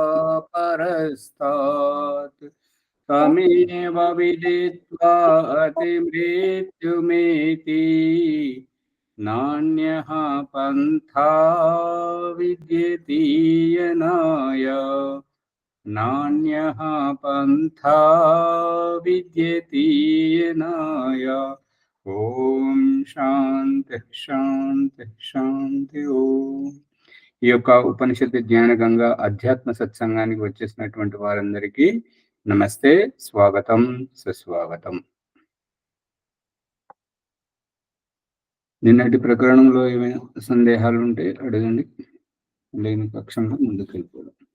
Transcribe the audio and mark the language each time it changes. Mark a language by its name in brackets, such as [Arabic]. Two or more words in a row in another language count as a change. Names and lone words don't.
[Sanskrit] परस्तात् तमेव विदित्वा अतिमृत्युमेति नान्यः पन्था विद्यते यनाय नान्यः पन्था विद्यते यनाय ఓం శాంతి శాంతి శాంతి ఓం. [Telugu] ఈ యొక్క ఉపనిషత్తు జ్ఞాన గంగా అధ్యాత్మ సత్సంగానికి వచ్చేసినటువంటి వారందరికీ నమస్తే, స్వాగతం, సుస్వాగతం. నిన్నటి ప్రకరణంలో ఏమైనా సందేహాలు ఉంటే అడగండి, లేని పక్షంలో ముందుకు వెళ్ళిపోదాం.